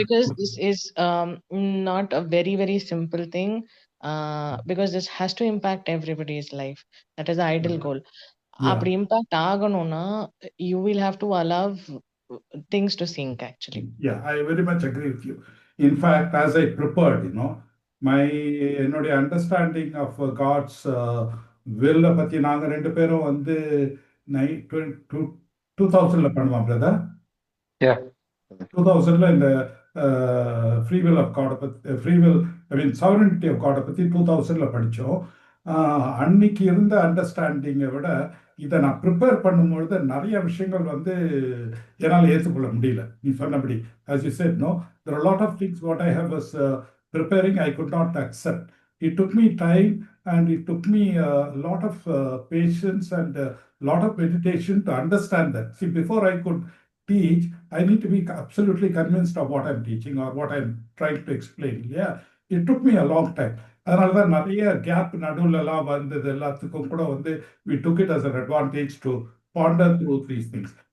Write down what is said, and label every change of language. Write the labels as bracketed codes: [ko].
[en] because this is not a very, very simple thing. Because this has to impact everybody's life. That is the ideal goal. Yeah. [ta] அப்படி [en] impact [ta] ஆகணும்னா [en] you will have to allow things to sink actually. Yeah, I very much agree with you. In fact, as I prepared, my [ta] என்னுடைய [en] understanding of God's will [ta] பத்தி நாங்க 2 பேரும் வந்து 2000ல பண்ணுவோம் brother. 2000ல இந்த free will of காடை பத்தி சாவரனிட்டி ஆஃப் காடை பத்தி 2000ல படித்தோம். அன்னைக்கு இருந்த அண்டர்ஸ்டாண்டிங்கை விட இதை நான் ப்ரிப்பேர் பண்ணும்பொழுது நிறைய விஷயங்கள் வந்து என்னால் ஏற்றுக்கொள்ள முடியல. நீ சொன்னபடி [en] as you said, no, there are a lot of things what I have was preparing I could not accept. It took me time and it took me a lot of patience and a lot of meditation to understand that. See, before I could teach, I need to be absolutely convinced of what I'm teaching or what I'm trying to explain. Yeah, it took me a long time. [ta] அதனால தான் நிறைய gap நடுவுலலாம் வந்தது. எல்லாத்துக்கும் கூட வந்து [en] we took it as an advantage to ponder through these things.